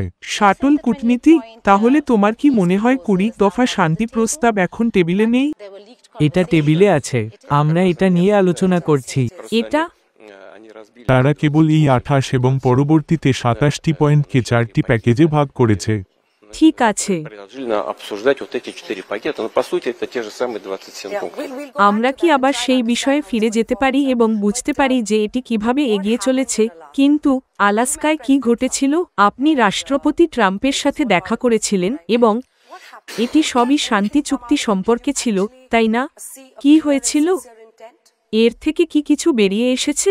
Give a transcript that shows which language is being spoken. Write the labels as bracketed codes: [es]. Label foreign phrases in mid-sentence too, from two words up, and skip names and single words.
[bn] শাটল কূটনীতি, তাহলে তোমার কি মনে হয় 20 দফা শান্তি প্রস্তাব এখন টেবিলে নেই? এটা টেবিলে আছে, আমরা এটা নিয়ে আলোচনা করছি। এটা তারা কেবল এই 28 এবং পরবর্তীতে 27টি পয়েন্টকে 4টি প্যাকেজে ভাগ করেছে। ঠিক আছে, [ru] Предложили обсуждать вот эти 4 пакета, но по сути это те же самые 27 пунктов. [bn] আমরা কি আবার সেই বিষয়ে ফিরে যেতে পারি এবং বুঝতে পারি যে এটি কিভাবে এগিয়ে চলেছে? কিন্তু আলাস্কায় কি ঘটেছিল? আপনি রাষ্ট্রপতি ট্রাম্পের সাথে দেখা করেছিলেন এবং এটি সবই শান্তি চুক্তি সম্পর্কে ছিল, তাই না? কি হয়েছিল? এর থেকে কি কিছু বেরিয়ে এসেছে?